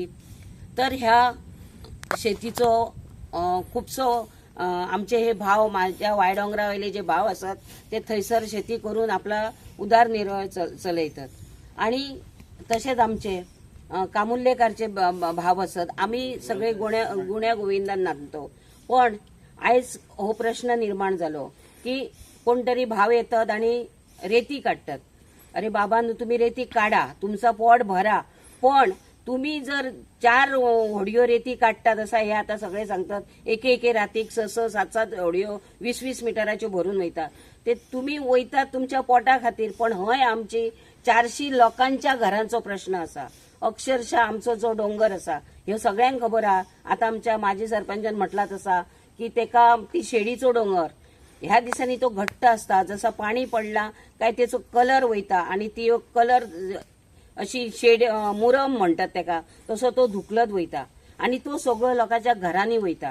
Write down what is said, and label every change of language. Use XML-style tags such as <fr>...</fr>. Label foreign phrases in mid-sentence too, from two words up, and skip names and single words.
<kok>तर ह्या शेतीचो खुबसो आमचे हे भाव, माझ्या वायडोंगरा वयले जे भाव असतात ते थंयसर शेती करून आपला उदारनिर्वाह चलयतात आणि तसेच आमचे कामुल्लेकारचे भाव असतात। आम्ही सगळे गुण्या गोविंदान नांदतो, पण आयज हो प्रश्न निर्माण जालो की कोण तरी भाव येतात आणि रेती काढतात। अरे बाबा, तुम्ही रेती काढा, तुमचा पोट भरा, पण तुम्ही जर 4 होडयो रेती काढतात असा हे आता सगळे सांगतात, एके रातीक 6-7 होडयो 20-20 मिटराच्यो भरून वयतात, ते तुम्ही वयतात तुमच्या पोटा खातीर, पण हय आमची 400 लोकांच्या घरांचो प्रश्न असा। अक्षरशः आमचो जो डोंगर असा हे सगळ्यांक खबर आहा। आता आमच्या माजी सरपंचान म्हटला तसा की तेका ती शेडीचो डोंगर, ह्या दिसांनी तो घट्ट असता, जसा पाणी पडला काय त्याचो कलर वयता आणि ती कलर अशी शेड मुरम म्हणतात तेका, तसो तो धुकलत वयता आणि तो सगळो लोकांच्या घरांनी वयता।</kok>